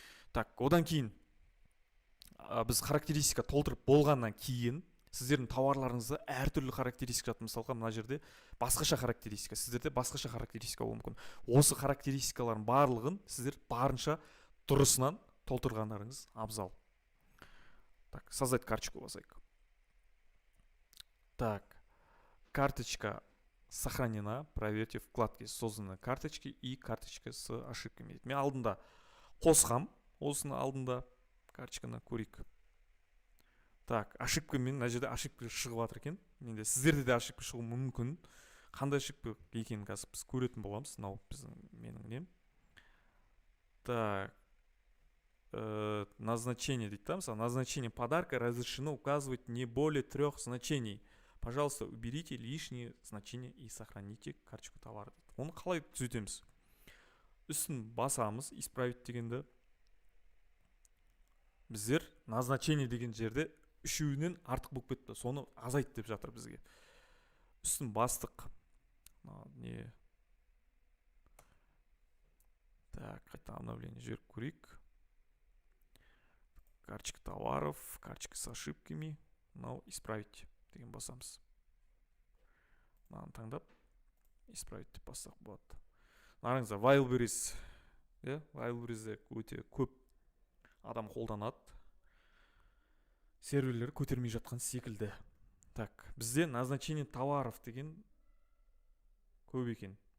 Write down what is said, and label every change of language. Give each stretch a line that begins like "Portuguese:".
Kazakh: Так, одан кейін біз характеристика толтырып болғаннан кейін сіздердің тауарларыңызда әртүрлі характеристика жатыр. Мысалға, мына жерде басқаша характеристика, сіздерде басқаша характеристика болуы мүмкін. Осы характеристикалардың барлығын сіздер барынша дұрысынан толтырғандарыңыз абзал. Так,
Russian: создать карточку
Kazakh: басайық.
Russian: Так, карточка сохранена, проверьте вкладки созданы карточки и карточка с ошибками.
Kazakh: Мен алдында қосқам, осыны алдында карточканы көрейік. Так, ошибкамен, мына жерде ошибка шығып жатыр екен. Менде сіздерде де ошибка шығуы мүмкін. Қандай ошибка екенін қазір біз көретін боламыз. Мынау менің нем.
Russian: Так, назначение
Kazakh: дейді, мысалы,
Russian: назначение подарка разрешено указывать не более 3 значений. Пожалуйста, уберите лишние значения и сохраните карточку товара.
Kazakh: Оны қалай түзетеміз? Үстін басамыз,
Russian: исправить
Kazakh: дегенді. Біздер назначение деген жерде үшеуінен артық болып кетті. Соны азайт деп жатыр бізге. Үстін бастық. Не? Так, қайта
Russian: обновление
Kazakh: жіберіп көрейік.
Russian: Карточка товаров, карточка с ошибками.
Kazakh: Мынау
Russian: исправить
Kazakh: деген басамыз. Мынаны таңдап,
Russian: исправить
Kazakh: деп бассақ болады. Қараңыздар, Wildberries. Wildberries'де өте көп адам қолданады. серверлер көтермей жатқан секілді. Так, бізде
Russian: назначение товаров
Kazakh: деген көп екен.